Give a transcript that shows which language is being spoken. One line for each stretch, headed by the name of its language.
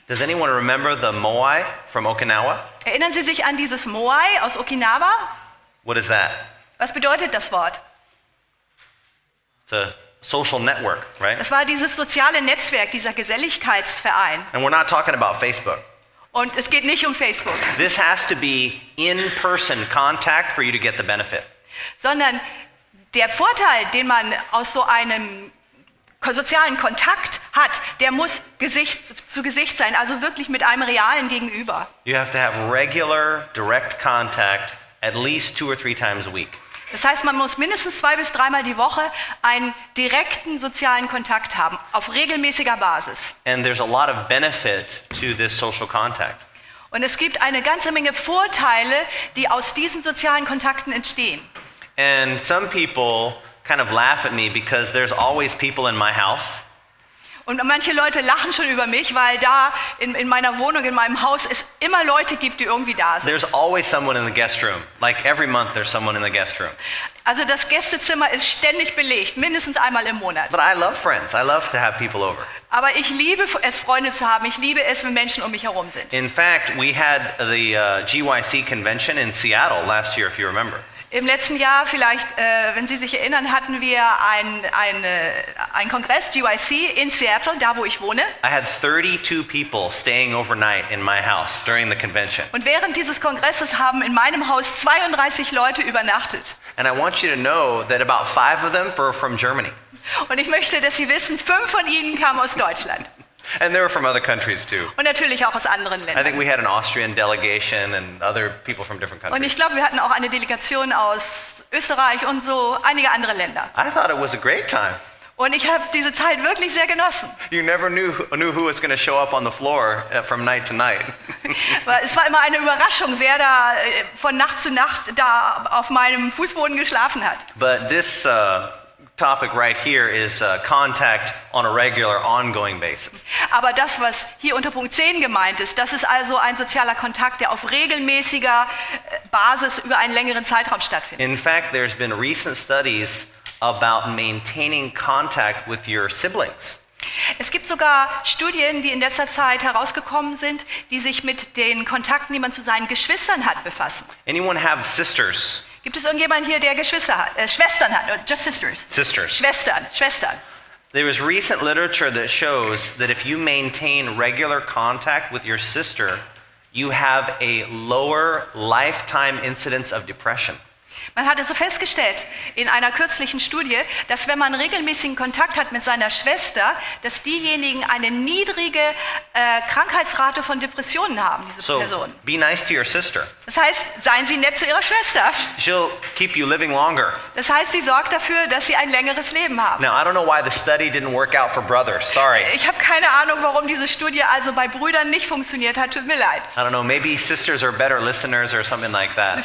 English: Does anyone remember the moai from Okinawa?
German: Erinnern Sie sich an dieses Moai aus Okinawa?
English: What is that?
German: Was bedeutet das Wort?
English: It's a social network, right?
German: Das war dieses soziale Netzwerk, dieser Geselligkeitsverein.
English: And we're not talking about Facebook.
German: Und es geht nicht um Facebook,
English: This has to be in-person contact for you to get the benefit.
German: sondern der Vorteil, den man aus so einem sozialen Kontakt hat, der muss Gesicht zu Gesicht sein, also wirklich mit einem realen Gegenüber.
English: You have to have regular, direct contact at least 2 or 3 times a week.
German: Das heißt, man muss mindestens 2 bis 3 Mal die Woche einen direkten sozialen Kontakt haben, auf regelmäßiger Basis.
English: And there's a lot of benefit to this social contact.
German: Und es gibt eine ganze Menge Vorteile, die aus diesen sozialen Kontakten entstehen.
English: And some people kind of laugh at me because there's always people in my house.
German: Und manche Leute lachen schon über mich, weil da in meiner Wohnung, in meinem Haus es immer Leute gibt, die irgendwie da sind.
English: There's always someone in the guest room. Like every month there's someone in the guest room.
German: Also das Gästezimmer ist ständig belegt, mindestens einmal im Monat.
English: But I love friends. I love to have people over.
German: Aber ich liebe es, Freunde zu haben. Ich liebe es, wenn Menschen um mich herum sind.
English: In fact, we had the GYC convention in Seattle last year, if you remember.
German: Im letzten Jahr, vielleicht, wenn Sie sich erinnern, hatten wir einen Kongress, GYC, in Seattle, da wo ich wohne.
English: I had 32 people staying overnight in my house during the convention.
German: Und während dieses Kongresses haben in meinem Haus 32 Leute übernachtet.
English: And I want you to know that about 5 of them were from Germany.
German: Und ich möchte, dass Sie wissen, 5 von ihnen kamen aus Deutschland.
English: And they were from other countries too.
German: Und natürlich auch aus anderen
English: I
German: Ländern.
English: think we had an Austrian delegation and other people from different
German: Und
English: countries.
German: ich glaube, wir hatten auch eine Delegation aus Österreich und so einige andere Länder.
English: I thought it was a great time.
German: Und ich habe diese Zeit wirklich sehr genossen.
English: You never knew who was going to show up on the floor from night to night.
German: Weil es war immer eine Überraschung, wer da von Nacht zu Nacht da auf meinem Fußboden geschlafen hat.
English: But this topic right here is contact on a regular, ongoing basis.
German: Aber das, was hier unter Punkt 10 gemeint ist, das ist also ein sozialer Kontakt, der auf regelmäßiger Basis über einen längeren Zeitraum stattfindet.
English: In fact, there's been recent studies about maintaining contact with your siblings.
German: Es gibt sogar Studien, die in letzter Zeit herausgekommen sind, die sich mit den Kontakten, die man zu seinen Geschwistern hat, befassen.
English: Anyone have sisters?
German: Gibt es irgendjemanden hier, der Geschwister hat, Schwestern hat?
English: Just sisters. Sisters.
German: Schwestern.
English: There is recent literature that shows that if you maintain regular contact with your sister, you have a lower lifetime incidence of depression.
German: Man hat also festgestellt in einer kürzlichen Studie, dass wenn man regelmäßigen Kontakt hat mit seiner Schwester, dass diejenigen eine niedrige Krankheitsrate von Depressionen haben, diese
English: So
German: Personen.
English: be nice to your sister.
German: Das heißt, seien Sie nett zu Ihrer Schwester.
English: She'll keep you living longer.
German: Das heißt, sie sorgt dafür, dass Sie ein längeres Leben haben.
English: Now, I don't know why the study didn't work out for brothers. Sorry.
German: Ich habe keine Ahnung, warum diese Studie also bei Brüdern nicht funktioniert hat. Tut mir leid.
English: I don't know, maybe sisters are better listeners or something like that.